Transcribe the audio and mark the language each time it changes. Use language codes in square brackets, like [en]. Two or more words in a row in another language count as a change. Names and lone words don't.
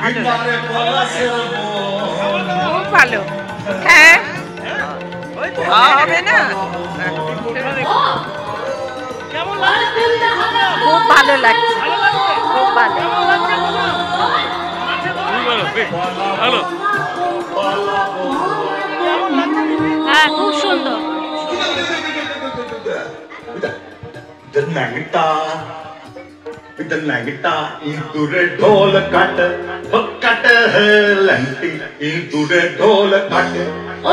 [bn] খুব ভালো। হ্যাঁ হবে না? কেমন লাগছে? খুব ভালো লাগছে। ভালো লাগছে? খুব ভালো। কেমন লাগছে প্রোগ্রাম? ভালো। কেমন লাগছে দিদি? হ্যাঁ, খুব সুন্দর। इंदुरे ढोल कट है लंटी इंदुरे ढोल कट ओ